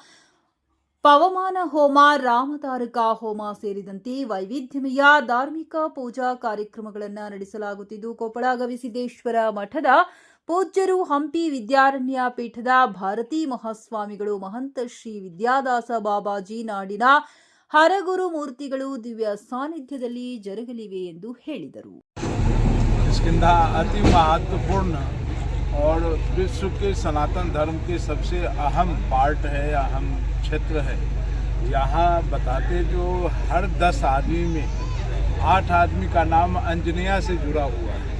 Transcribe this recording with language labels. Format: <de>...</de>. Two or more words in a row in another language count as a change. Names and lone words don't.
<kn>ಪವಮಾನ ಹೋಮ, ರಾಮತಾರಕ ಹೋಮ ಸೇರಿದಂತೆ ವೈವಿಧ್ಯಮಯ ಧಾರ್ಮಿಕ ಪೂಜಾ ಕಾರ್ಯಕ್ರಮಗಳನ್ನು ನಡೆಸಲಾಗುತ್ತಿದ್ದು, ಕೊಪ್ಪಳ ಗವಿಸಿದ್ದೇಶ್ವರ ಮಠದ ಪೂಜ್ಯರು, ಹಂಪಿ ವಿದ್ಯಾರಣ್ಯ ಪೀಠದ ಭಾರತೀ ಮಹಾಸ್ವಾಮಿಗಳು, ಮಹಂತ ಶ್ರೀ ವಿದ್ಯಾದಾಸ ಬಾಬಾಜಿ, ನಾಡಿನ ಹರಗುರು ಮೂರ್ತಿಗಳು ದಿವ್ಯ ಸಾನ್ನಿಧ್ಯದಲ್ಲಿ ಜರುಗಲಿವೆ ಎಂದು ಹೇಳಿದರು.</kn> <hi>अति महत्वपूर्ण और विश्व के सनातन धर्म के सबसे अहम पार्ट है, अहम क्षेत्र है। यहाँ बताते जो हर 10 आदमी में 8 आदमी का नाम अंजनेया से जुड़ा हुआ है।</hi>